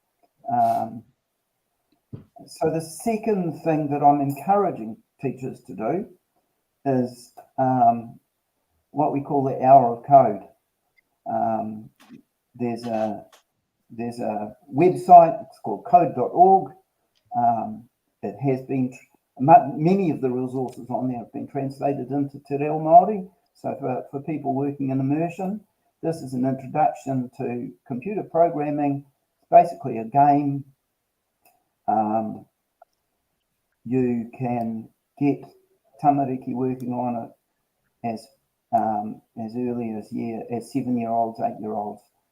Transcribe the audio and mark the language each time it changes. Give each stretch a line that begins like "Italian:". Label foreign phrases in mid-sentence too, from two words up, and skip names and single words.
English: So the second thing that I'm encouraging teachers to do is what we call the hour of code. There's a website, it's called code.org. It has been, many of the resources on there have been translated into te reo Māori. So for people working in immersion, this is an introduction to computer programming. It's basically a game. You can get tamariki working on it as early as 7-year-olds, 8-year-olds.